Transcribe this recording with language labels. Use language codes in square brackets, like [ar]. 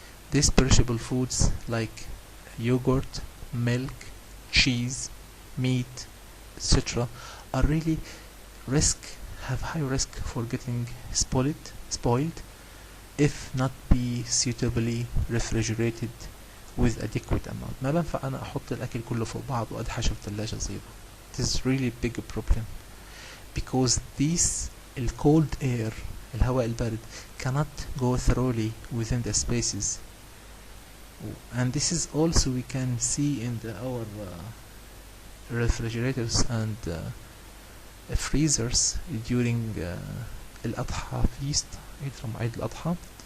[en] these perishable foods like yogurt, milk, cheese, meat, etc. are really have high risk for getting spoiled if not be suitably refrigerated with adequate amount. [ar] ما بنفع انا احط الاكل كله فوق بعض وادحشه في ثلاجة صغيرة. [en] It is really big problem because these cold air, [ar] الهواء البارد, [en] cannot go thoroughly within the spaces. And this is also we can see in our refrigerators and freezers during الأضحى feast, عيد الأضحى.